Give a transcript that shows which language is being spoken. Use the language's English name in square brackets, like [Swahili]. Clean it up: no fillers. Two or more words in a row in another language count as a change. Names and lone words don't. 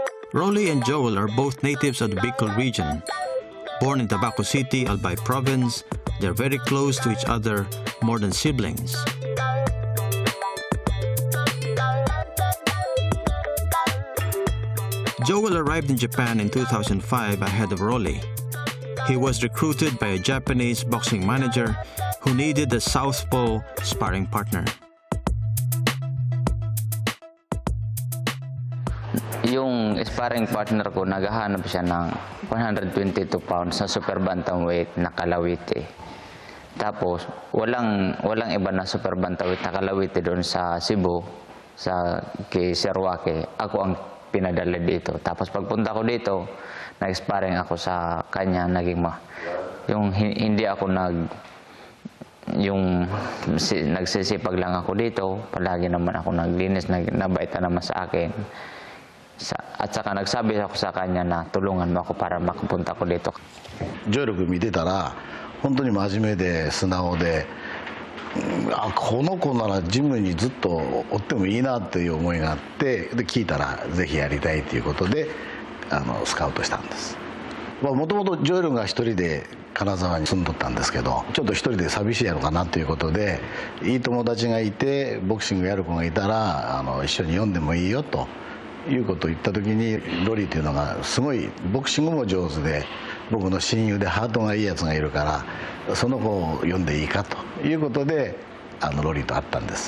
[English] Rolly and Joel are both natives of the Bicol region. Born in Tabaco City, Albay Province, they're very close to each other, more than siblings. Joel arrived in Japan in 2005 ahead of Rolly. He was recruited by a Japanese boxing manager who needed a southpaw sparring partner. [Filipino] Yung [English] sparring partner [Filipino] ko, naghahanap siya ng 122 pounds na [English] super bantamweight [Filipino] na kalawiti. Tapos, walang iba na [English] super bantamweight [Filipino] na kalawiti doon sa Cebu, kay Sir Wake. Ako ang pinadala dito. Tapos pagpunta ko dito, nag-sparring ako sa kanya, hindi ako nagsisipag lang ako dito, palagi naman ako naglinis, nabaita naman sa akin. At saka nagsabi ako sa kanya na tulungan mo ako para makapunta ko dito. [Japanese] ジョエル君見てたら本当に真面目で素直で、この子ならジムにずっと追ってもいいなっていう思いがあって、で聞いたらぜひやりたいということでスカウトしたんです。もともとジョエルが一人で金沢に住んどったんですけど、ちょっと一人で寂しいやろかなということで、いい友達がいてボクシングやる子がいたら一緒に読んでもいいよということを言った時に、ロリーというのがすごいボクシングも上手で、僕の親友でハートがいいやつがいるから、その子を読んでいいかということでロリーと会ったんです。